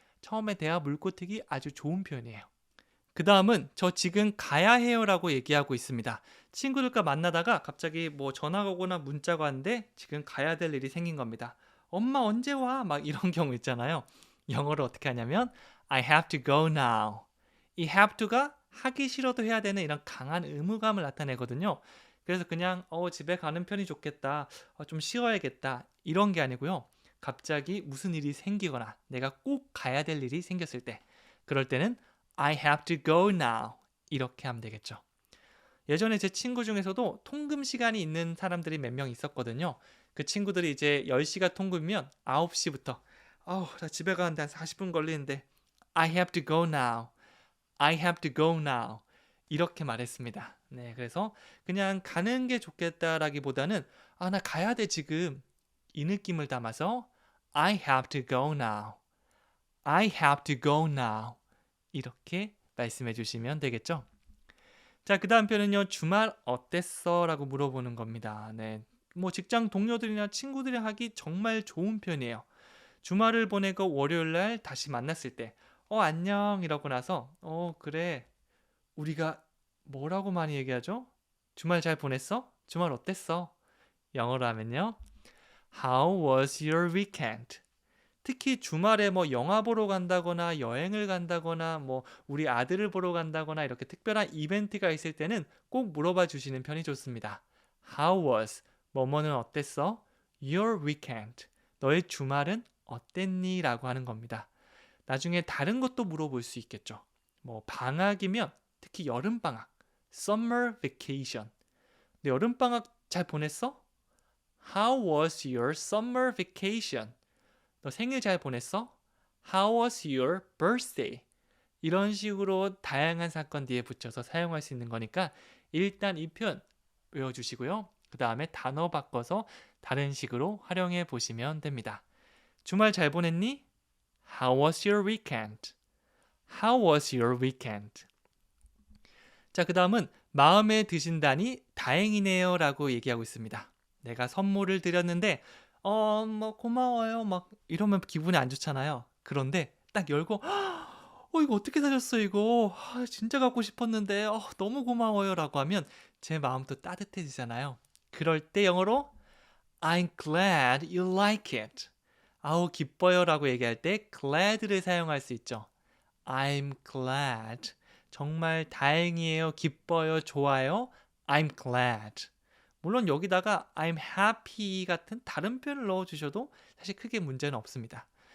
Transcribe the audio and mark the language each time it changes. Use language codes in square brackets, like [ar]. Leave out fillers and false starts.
[ko] 처음에 대화 물꼬튀기 아주 좋은 표현이에요. 그 다음은 저 지금 가야 해요라고 얘기하고 있습니다. 친구들과 만나다가 갑자기 뭐 전화가 오거나 문자가 왔는데 지금 가야 될 일이 생긴 겁니다. 엄마 언제 와? 막 이런 경우 있잖아요. 영어로 어떻게 하냐면 [en] I have to go now. [ko] 이 have to가 하기 싫어도 해야 되는 이런 강한 의무감을 나타내거든요. 그래서 그냥 집에 가는 편이 좋겠다. 좀 쉬어야겠다. 이런 게 아니고요. 갑자기 무슨 일이 생기거나 내가 꼭 가야 될 일이 생겼을 때 그럴 때는 [en] I have to go now. [ko] 이렇게 하면 되겠죠. 예전에 제 친구 중에서도 통금 시간이 있는 사람들이 몇 명 있었거든요. 그 친구들이 이제 10시가 통금이면 9시부터 나 집에 가는데 한 40분 걸리는데 [en] I have to go now. I have to go now. [ko] 이렇게 말했습니다. 네, 그래서 그냥 가는 게 좋겠다라기보다는 나 가야 돼 지금. 이 느낌을 담아서 [en] I have to go now. I have to go now. [ko] 이렇게 말씀해 주시면 되겠죠. 자, 그 다음 표현은요. 주말 어땠어? 라고 물어보는 겁니다. 네, 뭐 직장 동료들이나 친구들이랑 하기 정말 좋은 표현이에요. 주말을 보내고 월요일날 다시 만났을 때 안녕 이러고 나서 그래 우리가 뭐라고 많이 얘기하죠? 주말 잘 보냈어? 주말 어땠어? 영어로 하면요. [en] How was your weekend? [ko] 특히 주말에 뭐 영화 보러 간다거나 여행을 간다거나 뭐 우리 아들을 보러 간다거나 이렇게 특별한 이벤트가 있을 때는 꼭 물어봐 주시는 편이 좋습니다. [en] How was? [ko] 뭐뭐는 어땠어? [en] Your weekend. [ko] 너의 주말은 어땠니? 라고 하는 겁니다. 나중에 다른 것도 물어볼 수 있겠죠. 뭐 방학이면 특히 여름방학, summer vacation. 너 여름방학 잘 보냈어? [en] How was your summer vacation? [ko] 너 생일 잘 보냈어? [en] How was your birthday? [ko] 이런 식으로 다양한 사건 뒤에 붙여서 사용할 수 있는 거니까 일단 이 표현 외워주시고요. 그 다음에 단어 바꿔서 다른 식으로 활용해 보시면 됩니다. 주말 잘 보냈니? [en] How was your weekend? How was your weekend? [ko] 자, 그 다음은 마음에 드신다니 다행이네요 라고 얘기하고 있습니다. 내가 선물을 드렸는데 뭐 고마워요 막 이러면 기분이 안 좋잖아요. 그런데 딱 열고 이거 어떻게 사셨어 이거 진짜 갖고 싶었는데 너무 고마워요 라고 하면 제 마음도 따뜻해지잖아요. 그럴 때 영어로 [en] I'm glad you like it. [ko] 기뻐요 라고 얘기할 때 glad를 사용할 수 있죠. [en] I'm glad. [ko] 정말 다행이에요. 기뻐요. 좋아요. [en] I'm glad. [ko] 물론 여기다가 I'm happy 같은 다른 표현을 넣어주셔도 사실 크게 문제는 없습니다.